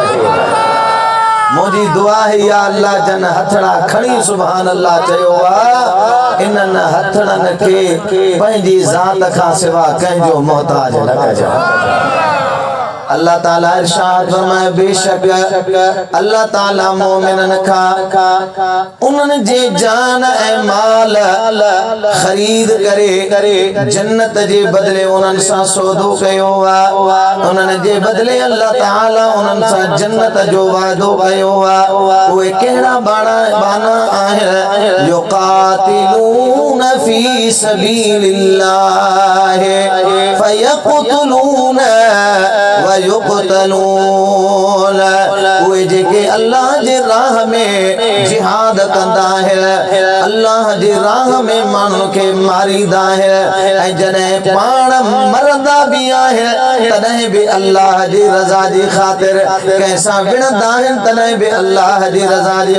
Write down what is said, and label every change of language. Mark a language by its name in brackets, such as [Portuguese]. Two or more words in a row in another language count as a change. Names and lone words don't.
[Sindhi] मुझी दुआ है या अल्लाह जन हथड़ा खणी [Arabic] سبحان الله [Sindhi] चयो इनन हथड़न के पंहिंजी ज़ात खां सिवा कंहिंजो मोहताज न कजो अल्लाह ताला इरशाद फरमाए बेशक अल्लाह ताला मोमिनन खा उन्हनि जे जान ऐं माल खरीद करे जन्नत जे बदले उन्हनि सां सौदो कयो आहे उन्हनि जे बदले अल्लाह ताला उन्हनि सां जन्नत जो वादो कयो आहे उहे कहिड़ा बाना आहिनि [Arabic] يقاتلون في سبيل الله فيقتلون ويقتلون [Sindhi] उहे जेके अल्लाह जे राह में जिहाद कंदा आहिनि अल्लाह जे राह में माण्हुनि खे मारींदा आहिनि ऐं जॾहिं पाण मरंदा बि आहिनि तॾहिं बि अल्लाह जी रज़ा जी ख़ातिर कंहिंसां विढ़ंदा आहिनि तॾहिं बि अल्लाह जी रज़ा जी